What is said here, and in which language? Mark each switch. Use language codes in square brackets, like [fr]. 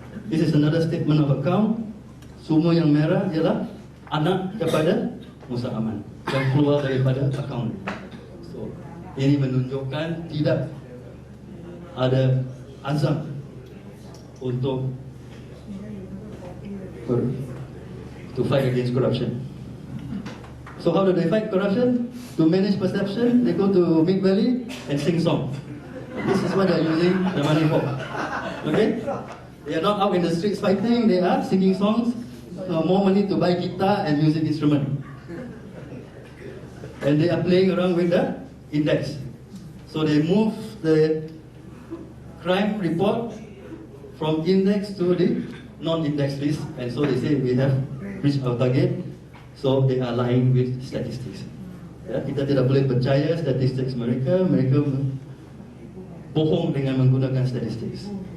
[en] This is another statement of account. [ms] Semua yang merah ialah anak kepada Musa Aman yang keluar daripada akaun. So, ini menunjukkan tidak ada azam untuk [en] to fight against corruption. So how do they fight corruption? To manage perception, they go to Mid Valley and sing song. This is what they are using the money for. Okay? They are not out in the streets fighting, they are singing songs, more money to buy guitar and music instrument. And they are playing around with the index. So they move the crime report from index to the non-index list, and so they say we have reached our target. So they are lying with statistics. [ms] Ya, kita tidak boleh percaya statistics mereka. Mereka bohong dengan menggunakan statistics.